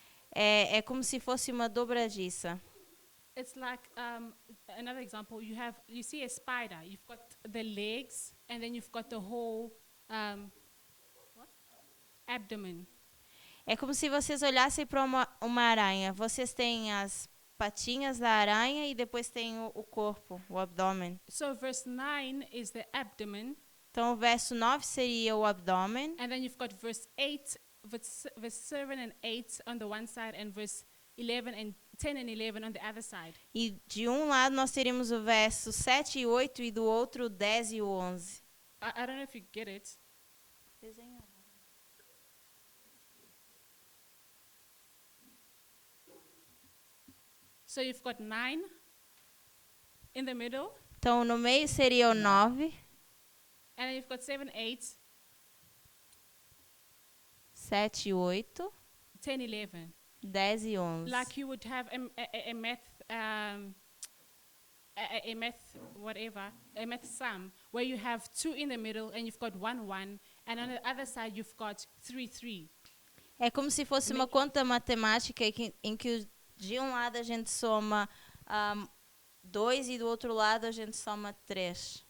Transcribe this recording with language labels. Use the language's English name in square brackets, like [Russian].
[Portuguese] é como se fosse uma dobradiça. [English] It's like another example. You see a spider. You've got the legs, and then you've got the whole abdomen. [Portuguese] É como se vocês olhassem para uma aranha. Vocês têm as patinhas da aranha e depois tem o corpo, o abdômen. [English] So verse 9 is the abdomen. [Portuguese] Então o verso 9 seria o abdômen. [English] And then you've got verse 8, verse 7 and 8 on the one side, and verse 11 and 10 and 11 on the other side. [Portuguese] E de um lado nós teríamos o verso 7 e 8 e do outro o 10 e o 11. [English] I don't know if you get it. [Portuguese] Desenha. [English] So you've got 9 in the middle, [Portuguese] Então no meio seria o 9, [English] and then you've got 7, 8, [Portuguese] 7 e 8, [English] 10, 11. [Portuguese] 10 e 11. [English] Like you would have a math, a math whatever, a math sum, where you have 2 in the middle and you've got 1, 1, and on the other side you've got 3, 3. [Portuguese] É como se fosse uma conta matemática em que de um lado a gente soma 2 e do outro lado a gente soma 3.